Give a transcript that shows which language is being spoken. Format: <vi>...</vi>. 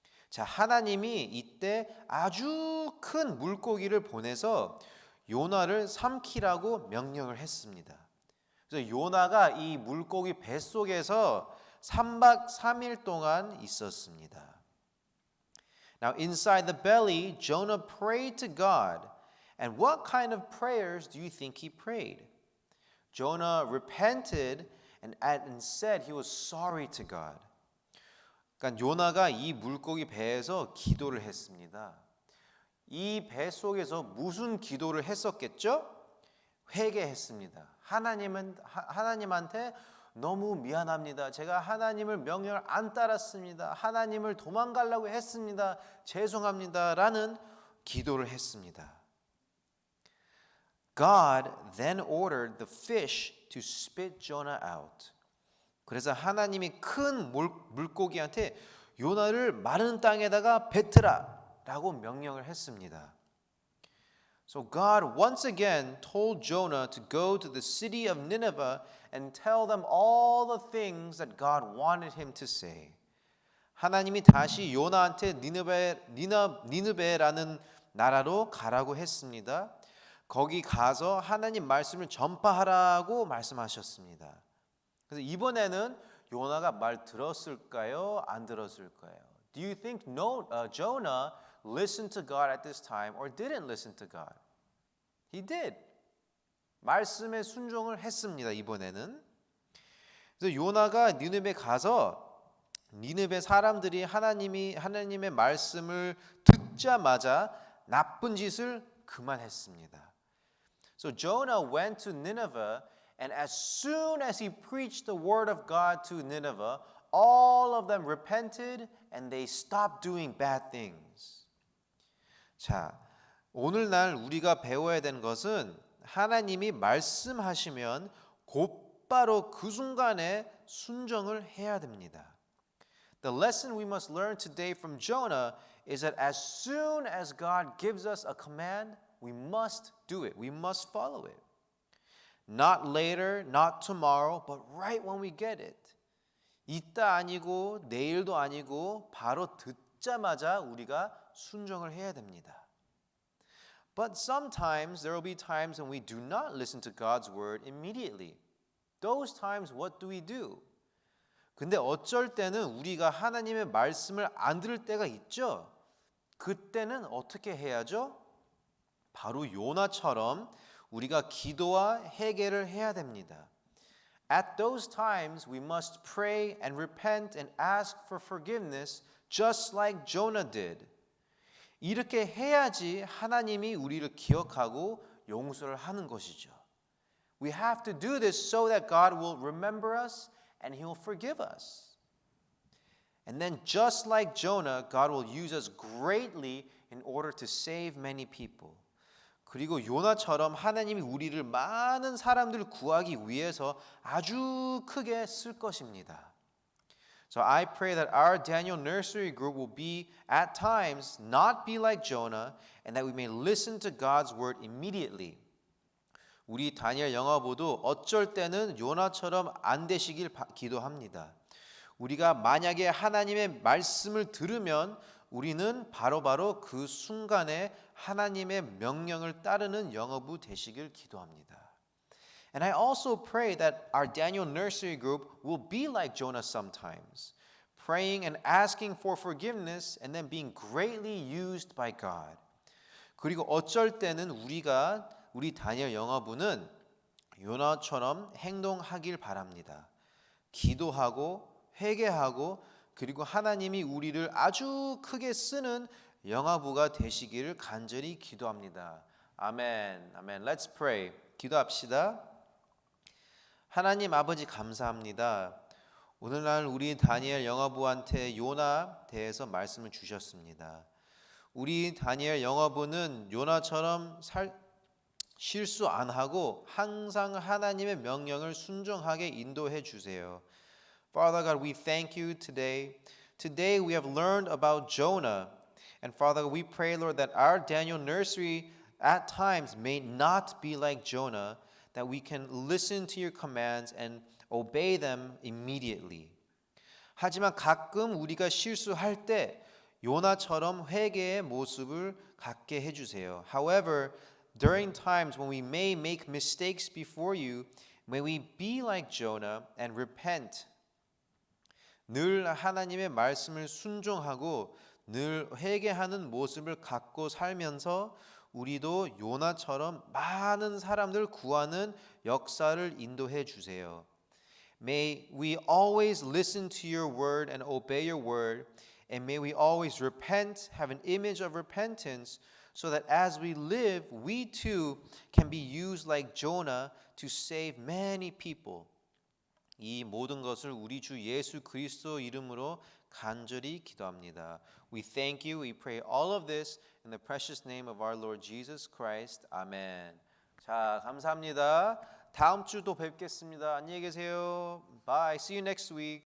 <ko>자, 하나님이 이때 아주 큰 물고기를 보내서 요나를 삼키라고 명령을 했습니다. 그래서 요나가 이 물고기 뱃속에서 3박 3일 동안 있었습니다.</ko> <en>Now inside the belly, Jonah prayed to God. And what kind of prayers do you think he prayed? Jonah repented and said he was sorry to God.</en> <ko>그러니까 요나가 이 물고기 배에서 기도를 했습니다. 이 배 속에서 무슨 기도를 했었겠죠? 회개했습니다. 하나님한테 너무 미안합니다. 제가 하나님을 명령을 안 따랐습니다. 하나님을 도망가려고 했습니다. 죄송합니다. 라는 기도를 했습니다.</ko> <en>God then ordered the fish to spit Jonah out.</en> <ko>그래서 하나님이 큰 물고기한테 요나를 마른 땅에다가 뱉으라 라고 명령을 했습니다.</ko> <en>So God once again told Jonah to go to the city of Nineveh and tell them all the things that God wanted him to say.</en> <ko>하나님이 다시 요나한테 니느베라는 나라로 가라고 했습니다. 거기 가서 하나님 말씀을 전파하라고 말씀하셨습니다. 그래서 이번에는 요나가 말 들었을까요? 안 들었을까요?</ko> <en>Do you think Jonah listened to God at this time or didn't listen to God? He did.</en> <ko>말씀에 순종을 했습니다. 이번에는. 그래서 요나가 니느베 가서 니느베 사람들이 하나님의 말씀을 듣자마자 나쁜 짓을 그만했습니다.</ko> <en>So Jonah went to Nineveh, and as soon as he preached the word of God to Nineveh, all of them repented and they stopped doing bad things.</en> <ko>자, 오늘날 우리가 배워야 되는 것은 하나님이 말씀하시면 곧바로 그 순간에 순종을 해야 됩니다.</ko> <en>The lesson we must learn today from Jonah is that as soon as God gives us a command, we must do it. We must follow it. Not later, not tomorrow, but right when we get it.</en> <ko>이따 아니고 내일도 아니고 바로 듣자마자 우리가 순종을 해야 됩니다.</ko> <en>But sometimes there will be times when we do not listen to God's word immediately. Those times what do we do?</en> <ko>근데 어쩔 때는 우리가 하나님의 말씀을 안 들을 때가 있죠. 그때는 어떻게 해야죠? 바로 요나처럼 우리가 기도와 회개를 해야 됩니다.</ko> <en>At those times we must pray and repent and ask for forgiveness just like Jonah did.</en> <ko>이렇게 해야지 하나님이 우리를 기억하고 용서를 하는 것이죠.</ko> <en>We have to do this so that God will remember us and He will forgive us. And then just like Jonah, God will use us greatly in order to save many people.</en> <ko>그리고 요나처럼 하나님이 우리를 많은 사람들을 구하기 위해서 아주 크게 쓸 것입니다.</ko> <en>So I pray that our Daniel Nursery Group will be at times not be like Jonah and that we may listen to God's word immediately.</en> <ko>우리 다니엘 영어부도 어쩔 때는 요나처럼 안 되시길 기도합니다. 우리가 만약에 하나님의 말씀을 들으면 우리는 바로바로 그 순간에 하나님의 명령을 따르는 영어부 되시길 기도합니다.</ko> <en>And I also pray that our Daniel Nursery Group will be like Jonah sometimes, praying and asking for forgiveness and then being greatly used by God.</en> <ko>그리고 어쩔 때는 우리 다니엘 영어부는 요나처럼 행동하길 바랍니다. 기도하고 회개하고 그리고 하나님이 우리를 아주 크게 쓰는 영어부가 되시기를 간절히 기도합니다. 아멘. 아멘.</ko> <en>Let's pray.</en> <ko>기도합시다. 하나님 아버지 감사합니다. 오늘날 우리 다니엘 영어부한테 요나 대해서 말씀을 주셨습니다. 우리 다니엘 영어부는 요나처럼 실수 안 하고 항상 하나님의 명령을 순종하게 인도해 주세요.</ko> <en>Father God, we thank you today. Today we have learned about Jonah. And Father, we pray, Lord, that our Daniel nursery at times may not be like Jonah, that we can listen to your commands and obey them immediately.</en> <ko>하지만 가끔 우리가 실수할 때 요나처럼 회개의 모습을 갖게 해주세요.</ko> <en>However, during times when we may make mistakes before you, may we be like Jonah and repent.</en> <ko>늘 하나님의 말씀을 순종하고 늘 회개하는 모습을 갖고 살면서 우리도 요나처럼 많은 사람들 구하는 역사를 인도해 주세요.</ko> <en>May we always listen to your word and obey your word, and may we always repent, have an image of repentance, so that as we live, we too can be used like Jonah to save many people.</en> <ko>이 모든 것을 우리 주 예수 그리스도 이름으로 간절히 기도합니다.</ko> <en>We thank you. We pray all of this in the precious name of our Lord Jesus Christ.</en> <ko>아멘. 자, 감사합니다. 다음 주 또 뵙겠습니다. 안녕히 계세요.</ko> <en>Bye. See you next week.</en>